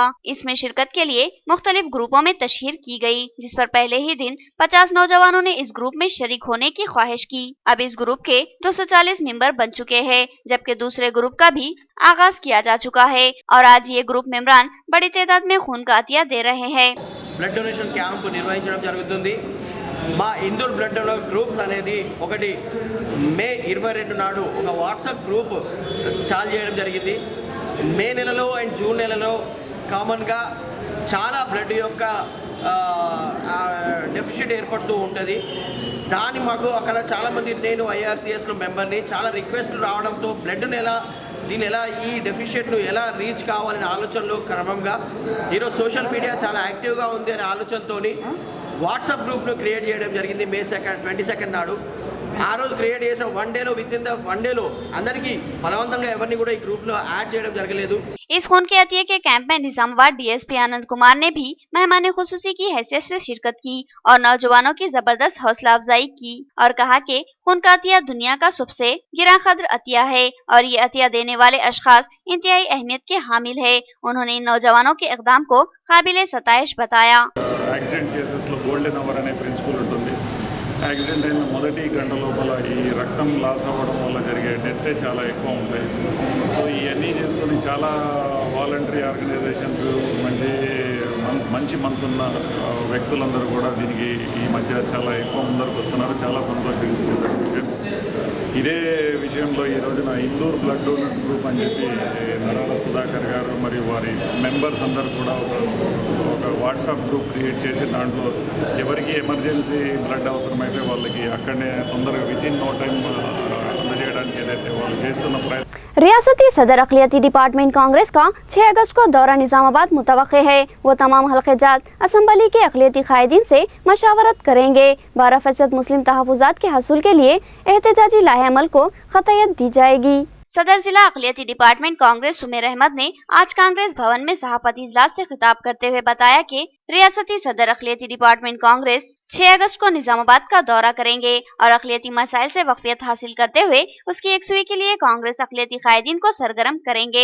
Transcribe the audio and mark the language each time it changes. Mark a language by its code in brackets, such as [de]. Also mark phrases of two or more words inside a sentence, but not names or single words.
[ur] اس میں شرکت کے لیے مختلف گروپوں میں تشہیر کی گئی، جس پر پہلے ہی دن 50 نوجوانوں نے اس گروپ میں شریک ہونے کی خواہش کی. اب اس گروپ کے 240 ممبر بن چکے ہیں، جبکہ دوسرے گروپ کا بھی آغاز کیا جا چکا ہے اور آج یہ گروپ ممبران بڑی تعداد میں خون کا عطیہ دے رہے ہیں. [en] blood donation camp [te] నిర్వహించడం జరుగుతుంది। మా ఇందూర్ [en] blood donor group [te] అనేది ఒకటి మే 22 నాడు ఒక [en] WhatsApp group [te] చాలు చేయడం జరిగింది। మే నెలలో అండ్ జూన్ నెలలో కామన్గా చాలా బ్లడ్ యొక్క డెఫిషిట్ ఏర్పడుతూ ఉంటుంది. దాన్ని మాకు అక్కడ చాలామంది, నేను IRCSలో మెంబర్ని, చాలా రిక్వెస్ట్లు రావడంతో దీన్ని ఎలా ఈ డెఫిషియెంట్ను ఎలా రీచ్ కావాలనే ఆలోచనలో క్రమంగా ఈరోజు [en] social media [te] చాలా యాక్టివ్గా ఉంది అనే ఆలోచనతో [en] WhatsApp groupను [te] క్రియేట్ చేయడం జరిగింది. May 22 నాడు. ఆ రోజు క్రియేట్ చేసిన [en] one dayలో [te] అందరికీ బలవంతంగా ఎవరిని కూడా ఈ గ్రూప్లో యాడ్ చేయడం జరగలేదు. [ur] اس خون کے عطیے کے کیمپ میں نظام آباد DSP آنند کمار نے بھی مہمان خصوصی کی حیثیت سے شرکت کی اور نوجوانوں کی زبردست حوصلہ افزائی کی اور کہا کہ خون کا عطیہ دنیا کا سب سے گرا قدر عطیہ ہے اور یہ عطیہ دینے والے اشخاص انتہائی اہمیت کے حامل ہے. انہوں نے ان نوجوانوں کے اقدام کو قابل ستائش بتایا. [en] accident casesలో golden hour [te] అనే ప్రిన్సిపల్ ఉంటుంది. యాక్సిడెంట్ అయిన మొదటి గంట లోపల ఈ రక్తం లాస్ అవ్వడం వల్ల జరిగే డెత్సే చాలా ఎక్కువ ఉంటాయి. సో ఇవన్నీ చేసుకొని చాలా [en] voluntary organizations, [te] మంచి మనసున్న వ్యక్తులందరూ కూడా దీనికి ఈ మధ్య చాలా ఎక్కువ ముందరకు వస్తున్నారు. చాలా సంతోషించే విషయం. ఇదే విషయంలో ఈ రోజున ఇందూర్ [en] blood donors group [te] అని చెప్పి నరాల సుధాకర్ గారు మరియు వారి మెంబర్స్ అందరూ కూడా ఒక [en] WhatsApp group create [te] చేసి దాంట్లో ఎవరికి [en] emergency blood [te] అవసరమైతే వాళ్ళకి అక్కడనే తొందరగా [en] within no time [te] అందజేయడానికి ఏదైతే వాళ్ళు చేస్తున్న ప్రయత్నం. [ur] ریاستی صدر اقلیتی ڈپارٹمنٹ کانگریس کا 6 اگست کو دورہ نظام آباد متوقع ہے. وہ تمام حلقے جات اسمبلی کے اقلیتی قائدین سے مشاورت کریں گے. 12% مسلم تحفظات کے حصول کے لیے احتجاجی لائحہ عمل کو قطعیت دی جائے گی. صدر ضلع اقلیتی ڈپارٹمنٹ کانگریس سمیر احمد نے آج کانگریس بھون میں صحافتی اجلاس سے خطاب کرتے ہوئے بتایا کہ ریاستی صدر اقلیتی ڈپارٹمنٹ کانگریس 6 اگست کو نظام آباد کا دورہ کریں گے اور اقلیتی مسائل سے واقفیت حاصل کرتے ہوئے اس کی یکسوئی کے لیے کانگریس اقلیتی قائدین کو سرگرم کریں گے.